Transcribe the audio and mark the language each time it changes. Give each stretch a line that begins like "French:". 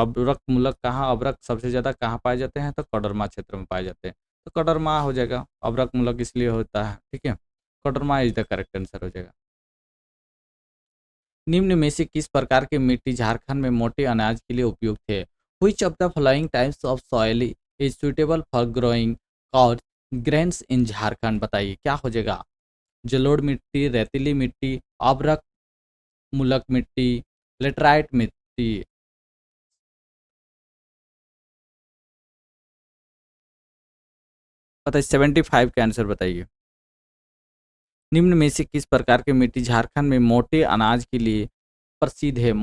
Hindi: अब्रक मुलक कहाँ, अब्रक सबसे ज्यादा कहाँ पाए जाते हैं? तो कोडरमा क्षेत्र में पाए जाते हैं। तो कोडरमा हो जाएगा, अब्रक मुलक इसलिए होता है। ठीक है, Koderma
English: is the correct answer
Hindi: हो जाएगा। निम्न में से किस प्रकार की मिट्टी झारखंड में मोटे अनाज के लिए उपयुक्त है?
English: Which of the following types of soil is suitable for growing और grains in Jharkhand?
Hindi: बताइए क्या हो जाएगा? जलोढ़ मिट्टी, रेतीली मिट्टी, अब्रक मूलक मिट्टी, लेटराइट मिट्टी। बताइए 75 का आंसर बताइए। निम्न में से किस प्रकार की मिट्टी झारखंड में मोटे अनाज के लिए प्रसिद्ध है?